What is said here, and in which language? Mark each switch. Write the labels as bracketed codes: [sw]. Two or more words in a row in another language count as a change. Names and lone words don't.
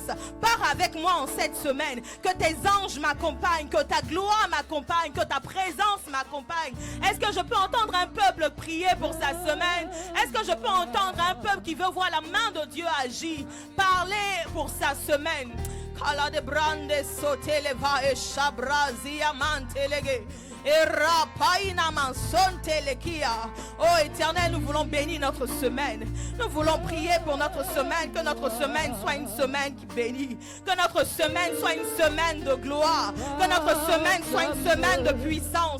[fr] Pars avec moi en cette semaine. Que tes anges m'accompagnent, que ta gloire m'accompagne, que ta présence m'accompagne. Est-ce que je peux entendre un peuple prier pour sa semaine? Est-ce que je peux entendre un peuple qui veut voir la main de Dieu agir, parler pour sa semaine? Kala de brande soteleva e shabrazi amantelege. Oh Éternel, nous voulons bénir notre semaine. Nous voulons prier pour notre semaine. Que notre semaine soit une semaine qui bénit. Que notre semaine soit une semaine de gloire. Que notre semaine soit une semaine de puissance.